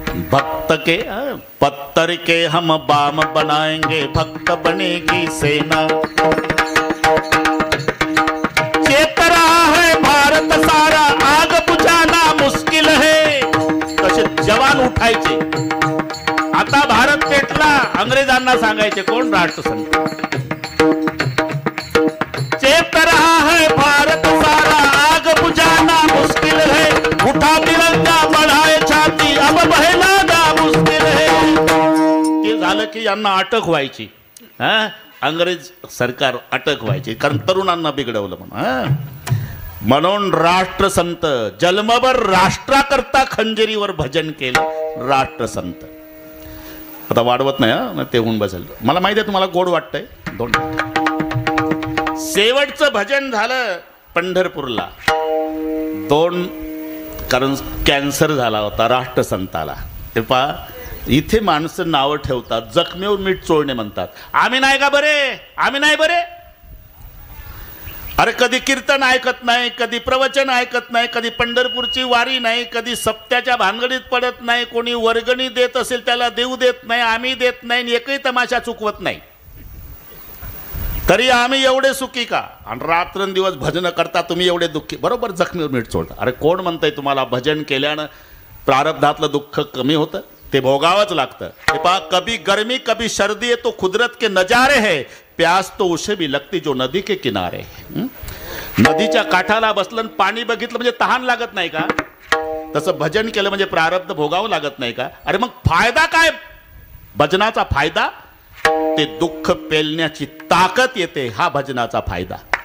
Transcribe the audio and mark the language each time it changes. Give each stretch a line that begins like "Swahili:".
Hindi: भक्त के पत्थर के हम बाम बनाएंगे, भक्त बनेगी सेना. चेत रहा है भारत सारा, आग बुझाना मुश्किल है.
Marathi: तसे जवान उठायचे. आता भारत पेटला, अंग्रेजांना सांगायचे कोण? राष्ट्रसंत.
Hindi: चेत रहा है भारत सारा, आग बुझाना मुश्किल है. उठा तिरंगा बढ़ाए छाती, अब बहेला मुश्किल है.
Marathi: ते झालं की यांना अटक व्हायची. अंग्रेज सरकार अटक व्हायची, कारण तरुणांना बिघडवलं म्हणून. म्हणून राष्ट्रसंत जन्मभर राष्ट्राकरता खंजिरीवर भजन केलं. राष्ट्रसंत. आता वाढवत नाही ते होऊन बसेल. मला माहिती आहे तुम्हाला गोड वाटतंय. 2 मिनिट. शेवटचं भजन झालं पंढरपूरला. 2 कारण कॅन्सर झाला होता राष्ट्रसंताला. ते पहा, इथे माणसं नावं ठेवतात, जखमेवर मीठ चोळणे म्हणतात. आम्ही नाही का बरे, आम्ही नाही बरे. अरे कधी कीर्तन ऐकत नाही, कधी प्रवचन ऐकत नाही, कधी पंढरपूरची वारी नाही, कधी सप्त्याच्या भानगडीत पडत नाही. कोणी वर्गणी देत असेल त्याला देऊ देत नाही, आम्ही देत नाही, एकही तमाशा चुकवत नाही. तरी आम्ही एवढे सुखी का? आणि रात्रंदिवस भजन करता तुम्ही एवढे दुःखी. बरोबर, जखमीवर मीठ चोळता. अरे कोण म्हणतंय तुम्हाला भजन केल्यानं प्रारब्धातलं दुःख कमी होतं? ते भोगावंच लागतं. हे पहा,
Hindi: कभी गर्मी कभी सर्दी है तो कुदरत के नजारे है, प्यास तो उसे भी लगती जो नदी के किनारे.
Marathi: नदीच्या काठाला बसलं पाणी बघितलं म्हणजे तहान लागत नाही का? तसं भजन केलं म्हणजे प्रारब्ध भोगावं लागत नाही का? अरे मग फायदा काय भजनाचा? फायदा ते दुःख पेलण्याची ताकद येते, हा भजनाचा फायदा.